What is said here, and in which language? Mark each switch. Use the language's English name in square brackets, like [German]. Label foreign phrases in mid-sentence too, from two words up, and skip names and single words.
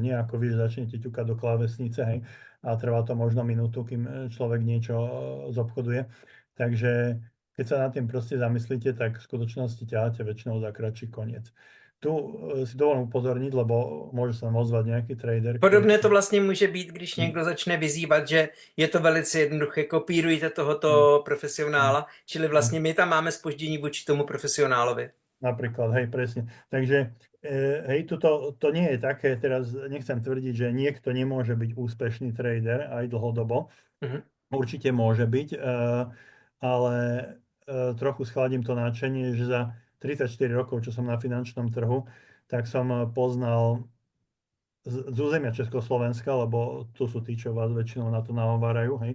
[Slovak] Nie ako vy, že začnete ťukať do klávesnice, hej, a trvá to možno minútu, kým človek niečo zobchoduje. Takže keď sa nad tým proste zamyslíte, tak v skutočnosti ťaháte väčšinou za kratší koniec. Tu si dovolím upozorniť, lebo môže sa nám ozvať nejaký trader, ktorý... [Czech] Podobné to vlastně může být, když někdo začne vyzývat, že je to velice jednoduché, kopírujte tohoto profesionála, čili vlastně my tam máme zpoždění vůči tomu profesionálovi. [Slovak] Napríklad, hej, presne. Takže, hej, to nie je také, teraz nechcem tvrdiť, že niekto nemôže byť úspešný trader aj dlhodobo. Určite môže byť, ale trochu schladím to nadšenie, že za 34 rokov, čo som na finančnom trhu, tak som poznal z územia Československa, lebo tu sú tí, čo vás väčšinou na to nahovárajú, hej.